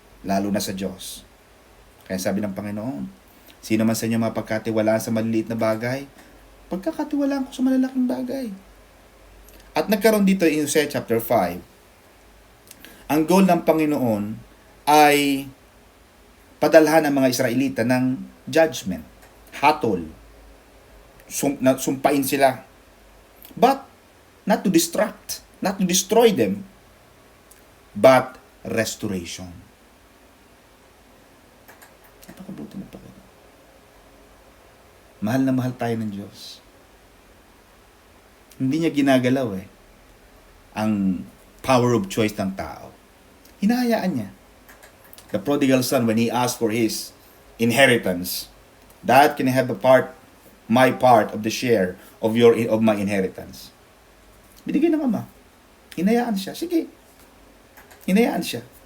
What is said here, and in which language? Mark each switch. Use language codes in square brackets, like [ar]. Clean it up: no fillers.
[tl] Lalo na sa Diyos. Kaya sabi ng Panginoon, sino man sa inyo mapagkatiwalaan sa maliliit na bagay, pagkakatiwalaan ko sa malalaking bagay. At nagkaroon dito [en] in Hosea chapter 5, [tl] ang goal ng Panginoon ay padalhan ng mga Israelita ng judgment, hatol, sumpain sila. [en] But, not to distract, not to destroy them, but restoration. [tl] Napakabuti ng Panginoon. Mahal na mahal tayo ng Diyos. Hindi niya ginagalaw ang [en] power of choice [tl] ng tao. Hinahayaan niya. [en] The prodigal son, when he asked for his inheritance, Dad, can I have my part of the share of my inheritance? [tl] Binigay ng ama. Hinayaan siya. Sige. Hinayaan siya.